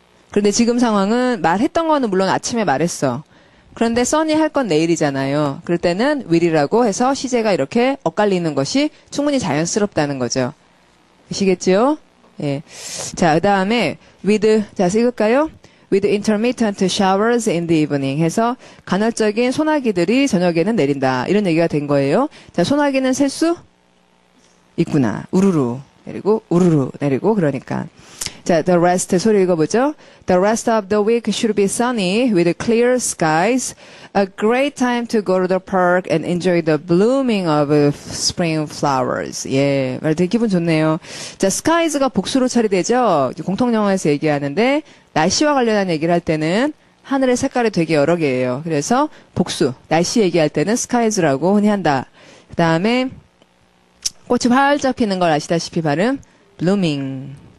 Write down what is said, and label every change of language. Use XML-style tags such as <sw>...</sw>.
<ko>그런데 지금 상황은 말했던 거는 물론 아침에 말했어. 그런데 써니 할 건 내일이잖아요. 그럴 때는 will이라고 해서 시제가 이렇게 엇갈리는 것이 충분히 자연스럽다는 거죠. 시겠죠? 예. 자, 그 다음에 자, 읽을까요?</ko> <en>With intermittent showers in the evening</en> <ko>해서 간헐적인 소나기들이 저녁에는 내린다. 이런 얘기가 된 거예요. 자, 소나기는 셀 수 있구나. 우르르 내리고 우르르 내리고 그러니까. 자,</ko> <en>the rest</en> <ko>소리 읽어보죠.</ko> <en>The rest of the week should be sunny with clear skies. A great time to go to the park and enjoy the blooming of spring flowers.</en> <ko>예, 말 되게 기분 좋네요. 자, skies가 복수로 처리되죠. 공통영어에서 얘기하는데 날씨와 관련한 얘기를 할 때는 하늘의 색깔이 되게 여러 개예요. 그래서 복수, 날씨 얘기할 때는 skies라고 흔히 한다. 그 다음에 꽃이 활짝 피는 걸 아시다시피 발음 blooming.</ko>